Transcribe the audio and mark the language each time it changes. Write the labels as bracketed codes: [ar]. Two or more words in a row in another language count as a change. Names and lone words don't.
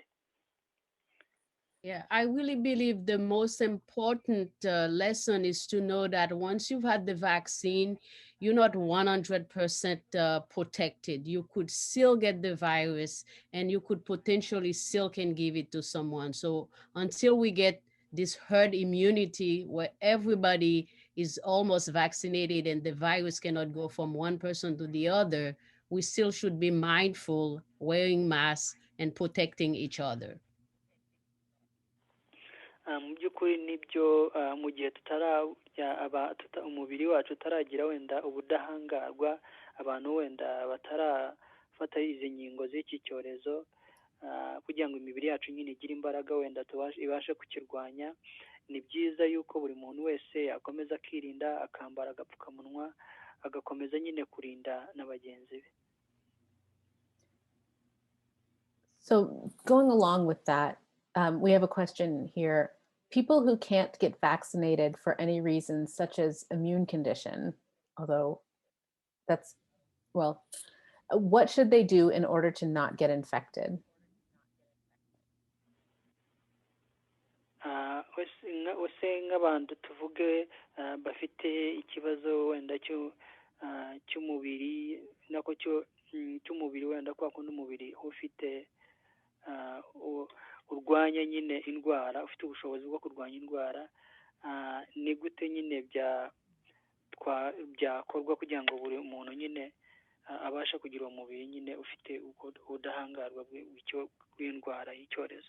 [en] Yeah, I really believe the most important lesson is to know that once you've had the vaccine, you're not 100% protected. You could still get the virus and you could potentially still can give it to someone. So until we get this herd immunity where everybody is almost vaccinated and the virus cannot go from one person to the other, we still should be mindful, wearing masks and protecting each other. [rw] Mu by'ukuri nibyo, mu gihe umubiri wacu utaragira wenda ubudahangarwa, abantu wenda batarafata izi nkingo z'iki cyorezo, kugira ngo imibiri yacu nyine igire imbaraga wenda ibashe kukirwanya, ni byiza yuko buri muntu wese yakomeza akirinda, akambara agapfukamunwa, agakomeza nyine kurinda na bagenzi be. [en] So going along with that, we have a question here. People who can't get vaccinated for any reason, such as immune condition, although that's, well, what should they do in order to not get infected? [rw] Ese nk'abantu tuvuge bafite ikibazo wenda cy'umubiri, nako cy'umubiri wenda kwa kundi umubiri ufite urwanya nyine indwara, ufite ubushobozi bwo kurwanya indwara, ni gute nyine byakorwa kugira ngo buri muntu nyine abashe kugira umubiri nyine ufite ubudahangarwa bw'indwara y'icyorezo?